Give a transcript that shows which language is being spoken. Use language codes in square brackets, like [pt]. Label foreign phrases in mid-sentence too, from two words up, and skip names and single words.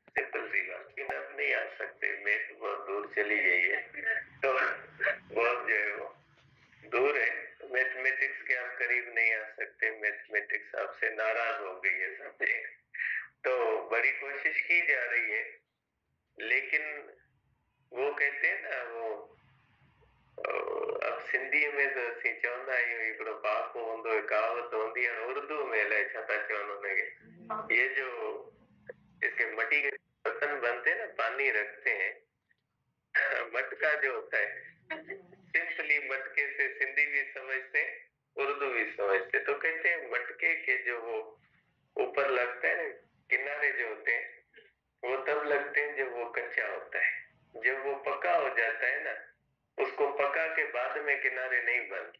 [ur] سمپل سی بات، لیکن اب نہیں آ سکتے، میتھ بہت دور چلی گئی ہے، تو بہت جو ہے وہ دور ہے. میتھمیٹکس کے آپ قریب نہیں آ سکتے، میتھمیٹکس آپ سے ناراض ہو گئی ہے، سمجھے. تو بڑی کوشش کی جا رہی ہے، لیکن وہ کہتے ہیں نا وہ اب سندھی میں تو [sd] असीं चवंदा आहियूं हिकिड़ो पाको हूंदो [ur] है, کہاوت ہوندی ہے، اردو میں [sd] अलाए छा था चवनि हुनखे, [ur] یہ جو اس کے مٹی کے برتن بنتے ہیں نا، پانی رکھتے ہیں، مٹکا جو ہوتا ہے، سمپلی مٹکے سے سندھی بھی سمجھتے اردو بھی سمجھتے، تو کہتے ہیں مٹکے کے جو وہ اوپر لگتا ہے، کنارے جو ہوتے ہیں وہ تب لگتے ہیں جب وہ کچا ہوتا ہے، جب وہ پکا ہو جاتا ہے نا، اس کو پکا کے بعد میں کنارے نہیں بنتے.